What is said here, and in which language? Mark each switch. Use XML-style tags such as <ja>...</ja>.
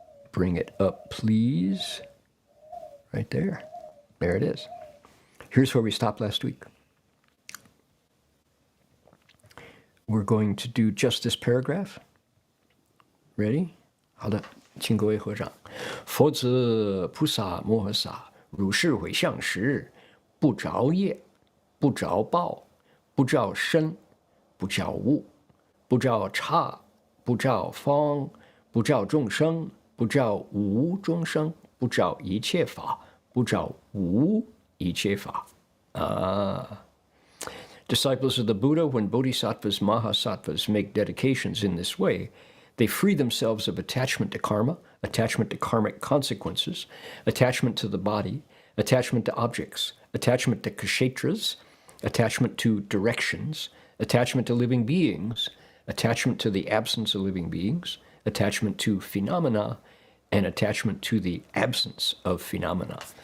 <en>Bring it up, please. Right there. There it is. Here's where we stopped last week. We're going to do just this paragraph. Ready?</en> <zh>好的，请各位合掌。佛子菩萨摩诃萨如是回向时，不着业，不着报，不着身，不着物，不着刹，不着方，不着众生，不着无众生，不着一切法，不着无一切法。</zh> <en>Disciples of the Buddha, when bodhisattvas, mahasattvas make dedications in this way, they free themselves of attachment to karma, attachment to karmic consequences, attachment to the body, attachment to objects, attachment to kshetras, attachment to directions, attachment to living beings, attachment to the absence of living beings, attachment to phenomena, and attachment to the absence of phenomena.</en>